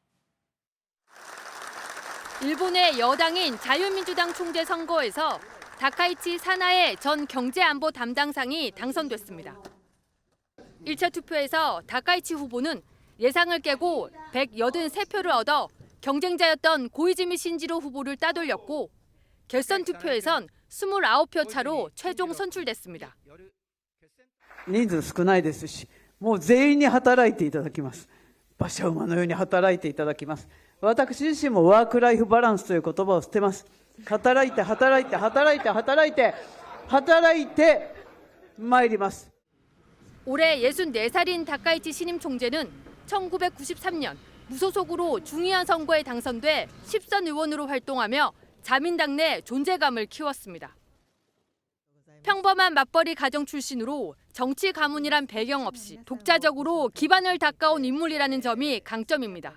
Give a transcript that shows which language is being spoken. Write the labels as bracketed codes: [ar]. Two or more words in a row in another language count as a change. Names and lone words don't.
[ko] 일본의 여당인 자유민주당 총재 선거에서 다카이치 사나에 전 경제안보 담당상이 당선됐습니다. 1차 투표에서 다카이치 후보는 예상을 깨고 183표를 얻어 경쟁자였던 고이즈미 신지로 후보를 따돌렸고 결선 투표에선 29표 차로 최종 선출됐습니다. [ja] 人数少ないですし、もう全員に働いていただきます。馬車馬のように働いていただきます。私自身もワークライフバランスという言葉を捨てます。働いて働いて働いて働いて働いて参ります。 [ko] 올해 64살인 다카이치 신임 총재는 1993년 무소속으로 중의원 선거에 당선돼 10선 의원으로 활동하며 자민당 내 존재감을 키웠습니다. 평범한 맞벌이 가정 출신으로 정치 가문이란 배경 없이 독자적으로 기반을 닦아온 인물이라는 점이 강점입니다.